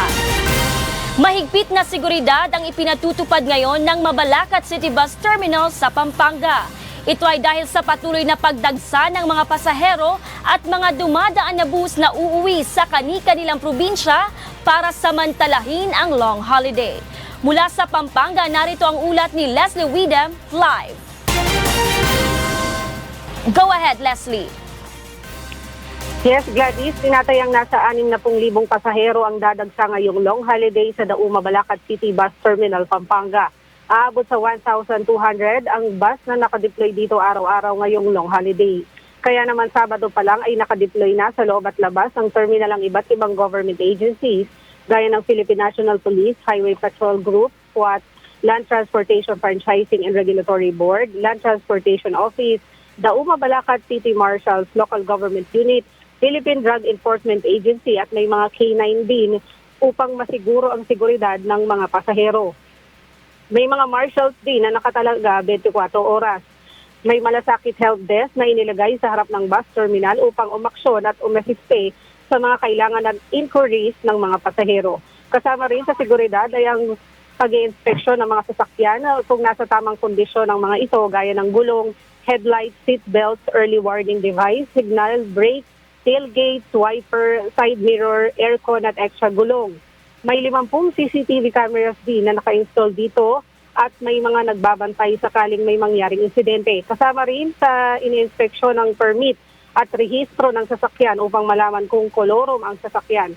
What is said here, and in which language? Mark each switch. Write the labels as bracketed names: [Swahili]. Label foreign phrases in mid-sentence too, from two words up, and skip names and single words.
[Filipino] Mahigpit na seguridad ang ipinatutupad ngayon ng Mabalacat City Bus Terminal sa Pampanga. Ito ay dahil sa patuloy na pagdagsa ng mga pasahero at mga dumadaan na bus na uuwi sa kani-kanilang probinsya para samantalahin ang [English] long holiday. [Filipino] Mula sa Pampanga, narito ang ulat ni Leslie Widam live. [English] Go ahead, Leslie. [Filipino] Yes, Gladys, tinatayang nasa 60,000 pasahero ang dadagsa ngayong [English] long holiday [Filipino] sa Dauma Mabalacat City Bus Terminal, Pampanga. Aabot sa 1,200 ang bus na nakadeploy dito araw-araw ngayong [English] long holiday. [Filipino] Kaya naman Sabado pa lang ay nakadeploy na sa loob at labas ng terminal ang iba't ibang [English] government agencies [Filipino] gaya ng Philippine National Police, Highway Patrol Group, Dapuat Land Transportation Franchising and Regulatory Board, Land Transportation Office, Dauma Balakad City Marshals Local Government Unit, Philippine Drug Enforcement Agency at may mga K9 din upang masiguro ang seguridad ng mga pasahero. May mga marshals din na nakatalaga 24 oras. May malasakit [English] help desk [Filipino] na inilagay sa harap ng bus terminal upang umaksyon at umasiste sa mga kailangan at inquiries ng mga pasahero. Kasama rin sa seguridad ay ang pag-i-inspeksyon ng mga sasakyan kung nasa tamang kondisyon ng mga ito gaya ng gulong, [English] headlights, seat belts, early warning device, signal, brake, tailgate, wiper, side mirror, [Filipino] aircon at extra gulong. May 50 [English] CCTV cameras [Filipino] din na naka-install dito at may mga nagbabantay sakaling may mangyaring insidente. Kasama rin sa ini-inspeksyon ng permit at rehistro ng sasakyan upang malaman kung kolorom ang sasakyan.